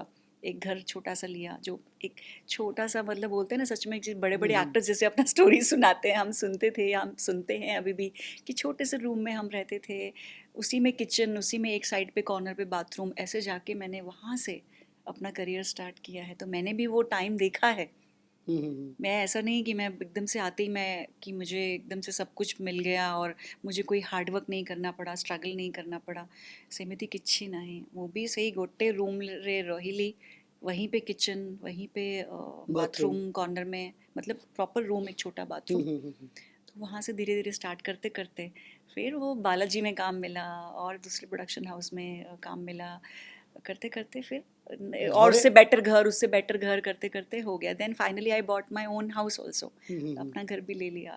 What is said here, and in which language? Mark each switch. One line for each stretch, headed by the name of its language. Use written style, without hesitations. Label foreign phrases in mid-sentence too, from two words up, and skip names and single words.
Hindi: एक घर छोटा सा लिया, जो एक छोटा सा, मतलब बोलते हैं ना सच में, बड़े बड़े एक्टर्स जैसे अपना स्टोरी सुनाते हैं, हम सुनते थे, हम सुनते हैं अभी भी, कि छोटे से रूम में हम रहते थे, उसी में किचन, उसी में एक साइड पे कॉर्नर पे बाथरूम, ऐसे जाके मैंने वहाँ से अपना
English: career start
Hindi: किया है। तो मैंने भी वो टाइम देखा है। मैं ऐसा नहीं कि मैं एकदम से आते ही मैं, कि मुझे एकदम से सब कुछ मिल गया और मुझे कोई
English: hard work
Hindi: नहीं करना पड़ा, स्ट्रगल नहीं करना पड़ा।
Odia: ସେମିତି କିଛି ନାହିଁ, ମୁଁ ବି ସେଇ ଗୋଟେ ରୁମ୍ରେ ରହିଲି,
Hindi: वहीं पे किचन, वहीं पे बाथरूम कॉर्नर में, मतलब
English: proper room,
Hindi: एक छोटा बाथरूम। तो वहाँ से धीरे धीरे स्टार्ट करते करते फिर वो बालाजी में काम मिला और दूसरे
English: production house
Hindi: में काम मिला, करते करते फिर और घरे उससे बेटर घर करते करते हो गया।
English: then finally I bought my own house also,
Hindi: अपना घर भी ले लिया।